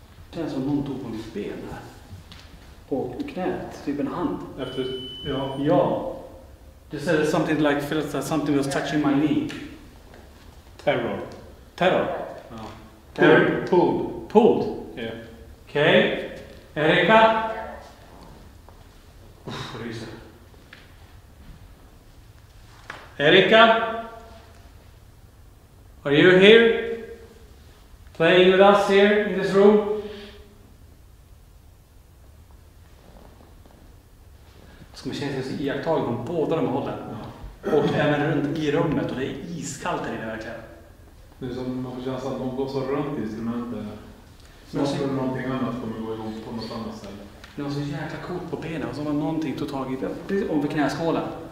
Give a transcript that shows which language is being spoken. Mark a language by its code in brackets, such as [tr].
[sv] Det är som någon tog på mitt ben här. På knät, typ en hand. Efter, ja. Ja. [en] Det said something like, feels that something was touching my knee. Terror. Terror? [sv] Ja. [en] Terror? Pulled. Pulled? Yeah. [sv] Okej. Erika? Uff, ryser. Erika? [en] Are you here? Playing with us here in this room? [sv] Ska man känna sig iakttagen från båda de hållen. Och även runt i rummet, och det är iskallt här inne verkligen. Det är som man får känslan att de går så runt instrumentet. Snart kommer någonting annat kommer gå igång på något annat ställe. Det var så jäkla coolt på benen, och så var någonting tog tag i precis ovanför knäskålen.